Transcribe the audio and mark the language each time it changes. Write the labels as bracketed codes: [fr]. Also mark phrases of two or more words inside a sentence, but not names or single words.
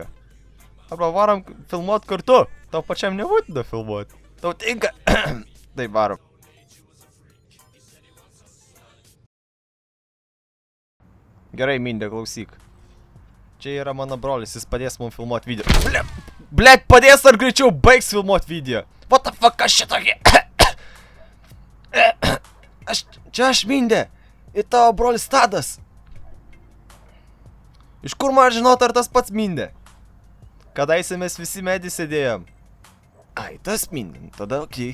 [lt] Arba varom filmuoti kartu. Tau pačiam nebūtina filmuoti. Tau tinka. Taip, varom. Gerai, Mindė, klausyk. Čia yra mano brolis, jis padės mums filmuoti video. Blet, padės ar greičiau baigs filmuoti video. [en] What the fuck, [lt] aš šitokį? Čia aš, Mindė. Ir tavo brolis Tadas. Iš kur man žinot, ar tas pats Mindė? Kadaise mes visi medį sėdėjom. Ai, tas Mindė, tada okei.